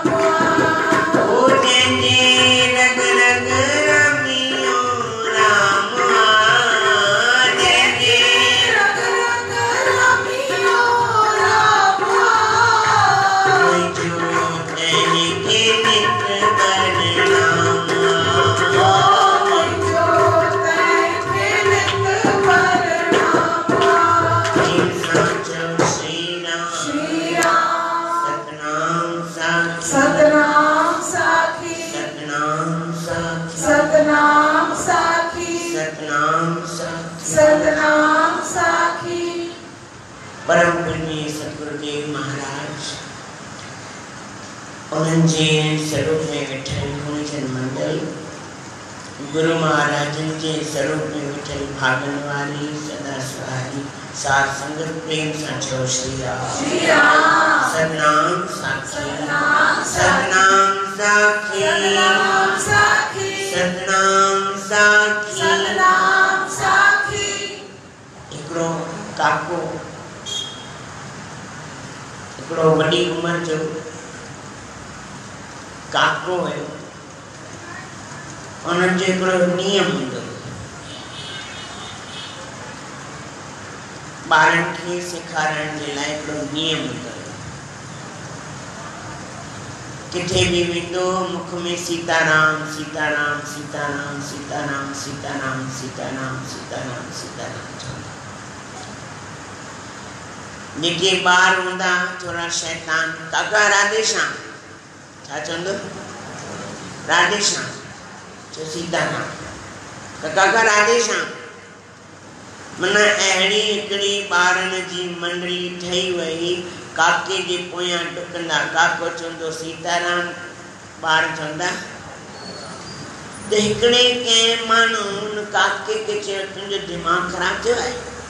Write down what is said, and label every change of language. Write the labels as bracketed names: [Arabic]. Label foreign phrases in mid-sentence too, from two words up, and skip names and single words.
[Sindhi] ओ जंहिंजे रग रग रमियो राम जंहिंजे रग रग रमियो राम मुंहिंजो तंहिंखे नित परिणाम मुंहिंजो तंहिंखे नित परिणाम साचो श्री राम श्री राम सतनाम साखी सतनाम साखी सतनाम साखी सतनाम साखी सतनाम साखी सतनाम साखी परम पूज्य सतगुरुदेव महाराज उन्हनि जे स्वरूप में वेठल गुणचंद मंडल गुरु महाराजन के स्वरूप में वेठल भागन वाली सदा सहारी साथ संगत प्रेम सां चओ श्री राम श्री राम सतनाम साखी सतनाम सतनाम साखी सतनाम साखी सतनाम साखी सतनाम साखी हिकिड़ो काको हिकिड़ो वॾी उमिरि जो काको हुयो उन्हनि जो हिकिड़ो नियम हूंदो ॿारनि खे सेखारण जे लाइ हिकिड़ो नियम हूंदो किथे भी वेंदो मुख में सीताराम सीताराम सीताराम सीताराम सीताराम सीताराम सीताराम सीताराम चवंदो जेके ॿार हूंदा थोरा शैतान काका राधे श्याम छा चवंदो राधे श्याम चो सीताराम काका राधे श्याम माना अहिड़ी हिकिड़ी ॿारनि जी मंडली ठही वई काके जे पोयां डुकंदा काको चवंदो सीताराम ॿार चवंदा त हिकिड़े कंहिं माण्हू हुन काके खे चयो तुंहिंजो दिमाग़ ख़राबु थियो आहे